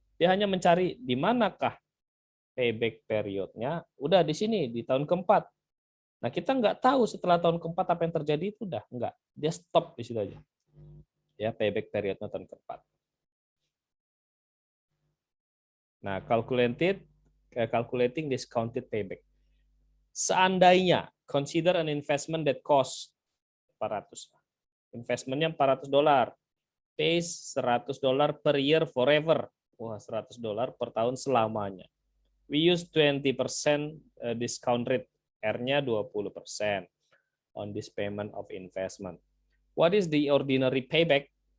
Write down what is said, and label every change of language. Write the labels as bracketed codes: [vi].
[id] Dia hanya mencari di manakah payback periodnya. Udah di sini di tahun keempat. Nah kita nggak tahu setelah tahun keempat apa yang terjadi itu udah nggak. Dia stop di situ aja. Ya payback periodnya tahun keempat. [en] Nah calculating discounted payback. Seandainya consider an investment that cost 400. Investmentnya $400. Pays $100 per year forever. [id] Wah, $100 per tahun selamanya. [en] We use 20% discount rate. R-nya 20% on this payment of investment. What is the ordinary payback?